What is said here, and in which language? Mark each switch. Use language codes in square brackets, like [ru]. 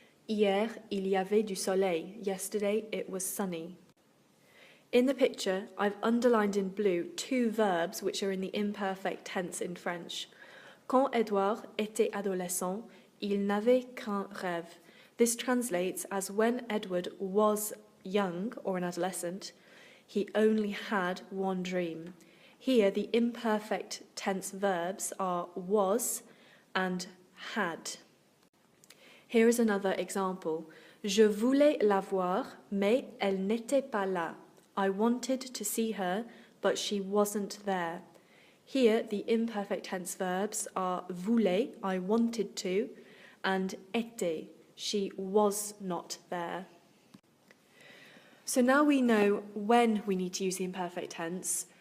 [fr] Hier, il y avait du soleil. [en] Yesterday, it was sunny. In the picture, I've underlined in blue two verbs which are in the imperfect tense in French. [fr] Quand Edouard était adolescent, il n'avait qu'un rêve. [en] This translates as when Edward was young or an adolescent, he only had one dream. Here, the imperfect tense verbs are was and had. Here is another example. [fr] Je voulais la voir, mais elle n'était pas là. [en] I wanted to see her, but she wasn't there. Here, the imperfect tense verbs are voulait, I wanted to, and était, she was not there. So now we know when we need to use the imperfect tense.